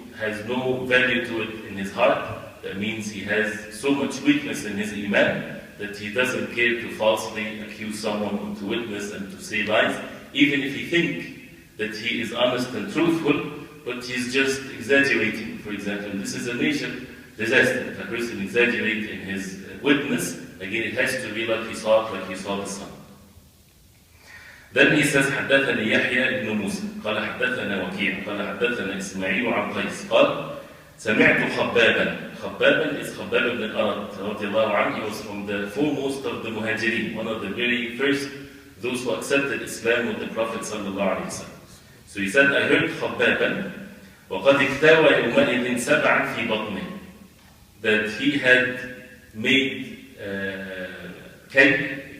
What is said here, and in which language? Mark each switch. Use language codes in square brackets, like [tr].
[en] Has no value to it in his heart. That means he has so much weakness in his iman that he doesn't care to falsely accuse someone, or to witness and to say lies, even if he thinks that he is honest and truthful, but he's just exaggerating. For example, this is a major disaster. If a person exaggerates in his witness, again it has to be like he saw the sun. Then he says, [ar] حدثني يحيى بن موسى قال حدثنا وكيع قال حدثنا إسماعيل عن قيس قال سمعت خبابا. [en] Khabbab is Khabbab ibn Rd radiallahu anhu. He was from the foremost of the Muhajirin, one of the very first, those who accepted Islam with the Prophet sallallahu alaihi wasallam. So he said, I heard Khabbab [ar] وقد اكتوى يومئذ سبعا في بطنه, [en] that he had made cake.